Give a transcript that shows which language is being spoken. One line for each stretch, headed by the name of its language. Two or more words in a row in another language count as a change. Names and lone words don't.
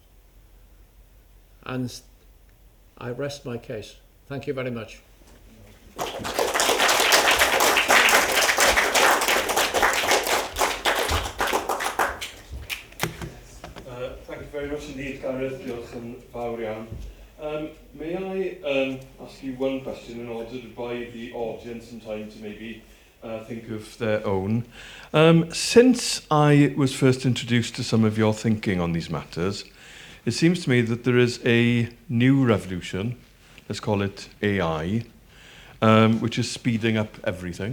English: And I rest my case. Thank you very much. Thank you very much indeed, Gareth.
Welsh: Diolch yn fawr iawn.
English: May I ask you one question in order to buy the audience some time to maybe think of their own? Since I was first introduced to some of your thinking on these matters, it seems to me that there is a new revolution, let's call it AI, which is speeding up everything.